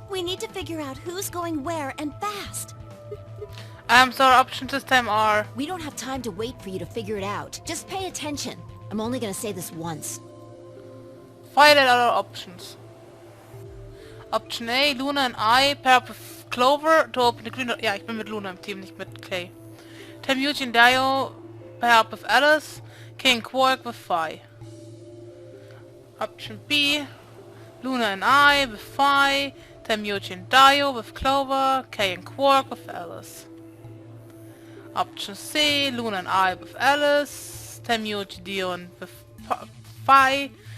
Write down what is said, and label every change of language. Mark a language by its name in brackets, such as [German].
[English] We need to figure out who's going where and fast. So our options this time are... We don't have time to wait for you to figure it out. Just pay attention. I'm only gonna say this once. Violate our options. Option A, Luna and I pair up with Clover to open the green door. [German] Ja, ich bin mit Luna im Team, nicht mit Clay. [English] Yuji and Dio pair up with Alice. Kay and Quark with Phi. Option B, Luna and I with Phi. Yuji and Dio with Clover. Kay and Quark with Alice. Option C, Luna and I with Alice. Yuji, Dio and with Phi.